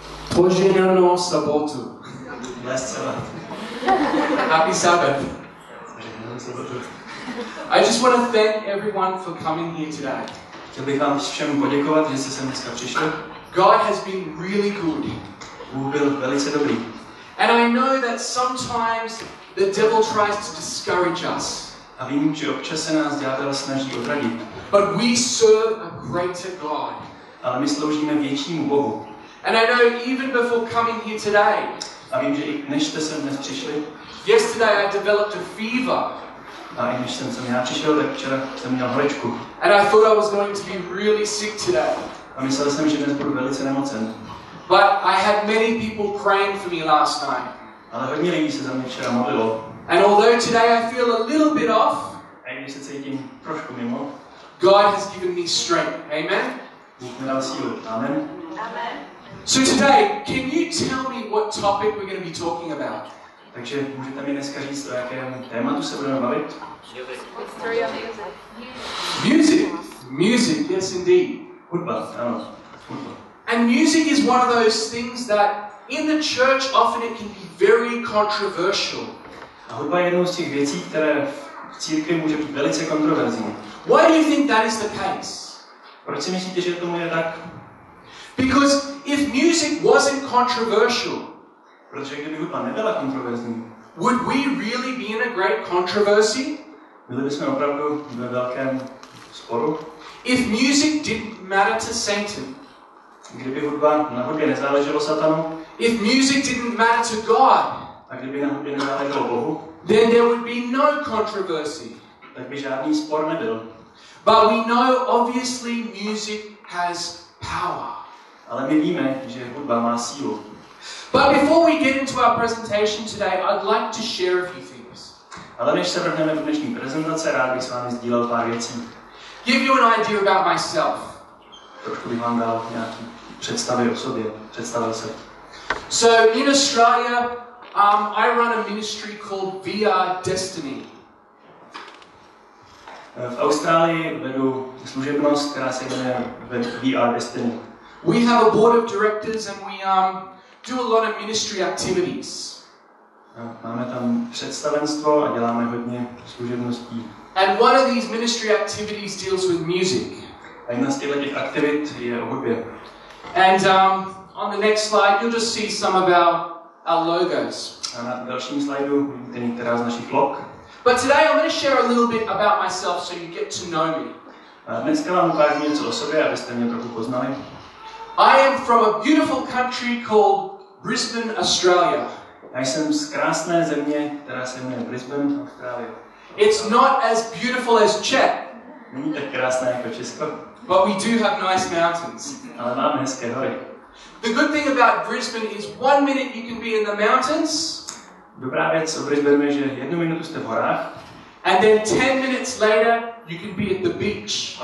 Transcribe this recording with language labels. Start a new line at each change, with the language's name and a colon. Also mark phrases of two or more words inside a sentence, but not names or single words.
Czech: Požehnanou sobotu.
English: Blessed Sabbath. Happy Sabbath. I just want to thank everyone for coming here today.
Czech: Chtěl bych vám všem poděkovat, že jste sem dneska přišli.
English: God has been really good.
Czech: Bůh byl velice dobrý.
English: And I know that sometimes the devil tries to discourage us.
Czech: A vím, že občas se nás ďábel snaží odradit.
English: But we serve a greater God.
Czech: Ale my sloužíme většímu Bohu.
English: And I know even before coming here today,
Czech: a vím, že i než jste sem dnes přišli,
English: yesterday I developed a fever.
Czech: A i než jsem sem já přišel, tak včera jsem měl horečku.
English: And I thought I was going to be really sick today.
Czech: A myslel jsem, že dnes budu velice nemocen.
English: But I had many people praying for me last night.
Czech: Ale hodně lidí se za mě včera modlilo.
English: And although today I feel a little bit off,
Czech: a i když se cítím trošku mimo,
English: God has given me strength. Amen.
Czech: Bůh mi dal sílu. Amen. Amen.
English: So today, can you tell me what topic we're going to be talking about?
Czech: Takže můžete mi dneska říct, o jakém tématu se budeme bavit?
English: Music, yes indeed.
Czech: Hudba, ano. Hudba.
English: And music is one of those things that in the church often it can be very controversial.
Czech: A hudba je jednou z těch věcí, které v církvi může být velice kontroverzní.
English: Why do you think that is the case?
Czech: Proč si myslíte, že tomu je tak?
English: Because if music wasn't controversial,
Czech: protože kdyby hudba nebyla kontroverzní,
English: would we really be in a great controversy?
Czech: Byli bychom opravdu ve velkém sporu.
English: If music didn't matter to Satan,
Czech: kdyby na hudbě nezáleželo Satanu,
English: if music didn't matter to God,
Czech: a kdyby na hudbě nezáleželo Bohu,
English: then there would be no controversy.
Czech: Tak by žádný spor nebyl.
English: But we know obviously music has power.
Czech: Ale my víme, že hudba má sílu.
English: But before we get into our presentation today, I'd like to share a few things.
Czech: Ale než se vrhneme do dnešní prezentace, rád bych s vámi sdílel pár věcí.
English: Give you an idea about myself.
Czech: Trošku bych vám dal nějaký představy o sobě. Představil se.
English: So in Australia, I run a ministry called Videa Destiny.
Czech: V Austrálii vedu služebnost, která se jmenuje VR Destiny.
English: We have a board of directors and we do a lot of ministry activities.
Czech: Máme tam představenstvo a děláme hodně služebností.
English: And one of these ministry activities deals with music.
Czech: A jedna z těchto aktivit je o hudbě.
English: And on the next slide you'll just see some of our logos.
Czech: A na dalším slajdu vidíte některá z našich log.
English: But today I'm going to share a little bit about myself so you get to know me.
Czech: A dneska vám ukážu něco o sobě, abyste mě trochu poznali.
English: I am from a beautiful country called Brisbane, Australia.
Czech: Já jsem z krásné země, která se jmenuje Brisbane, Austrálie.
English: It's not as beautiful as Czech.
Czech: Není tak krásné jako Česko.
English: But we do have nice mountains.
Czech: Ale máme hezké hory.
English: The good thing about Brisbane is 1 minute you can be in the mountains.
Czech: Dobrá věc o Brisbane je, že 1 minutu jste v horách.
English: And then 10 minutes later you can be at the beach.